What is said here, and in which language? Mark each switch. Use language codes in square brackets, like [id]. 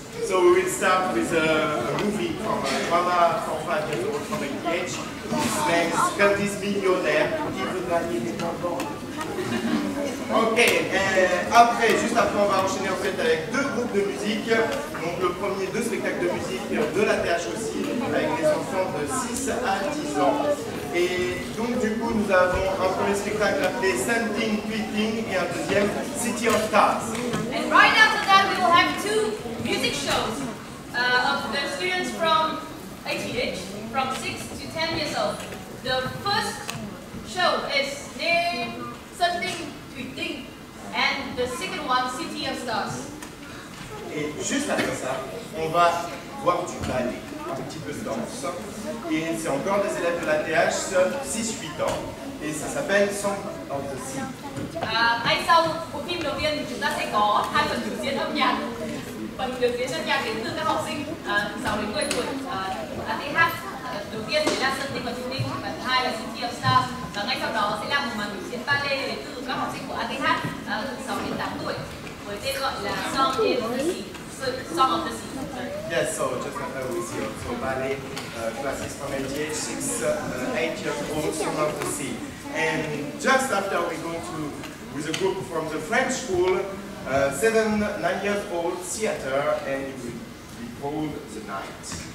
[en] So we will start with a movie from a drama for 5 years old from ATH. His name is Candice Millionnaire qui veut gagner des bonbons. [fr] Ok, après, juste après, on va enchaîner en fait avec 2 groupes de musique. Donc le premier, 2 spectacles de musique de l'ATH aussi, avec les enfants de 6 à 10 ans. Et donc du coup, nous avons un premier spectacle appelé Something Tweeting et un deuxième City of Stars. [en] And right after that, we will have 2 music shows of the students from ATH, from 6 to 10 years old. The first show is named Something Tweeting, and the second one, City of Stars. [fr] Et juste après ça, on va voir du ballet, un petit peu de danse. Et c'est encore des élèves de l'ATH, 6-8 ans. Et ça s'appelle Song of the Sea. [vi] Ngay sau bộ phim đầu tiên thì chúng ta sẽ có 2 phần biểu diễn âm nhạc. Phần biểu diễn âm nhạc đến từ các học sinh 6 đến 10 tuổi ATH. Đầu tiên thì là Something Tweeting và thứ hai là City of Stars. Và ngay sau đó sẽ là một màn biểu diễn ballet đến từ các học sinh của ATH 6 đến 8 tuổi với tên gọi là Song of the Sea. [en] Song of the Sea. Yes, so just we see also ballet classes from ATH, 6, 8 years old, Song of the Sea. And just after we go to with a group from the French school, 7, 9 years old theater, and it will be called The Night.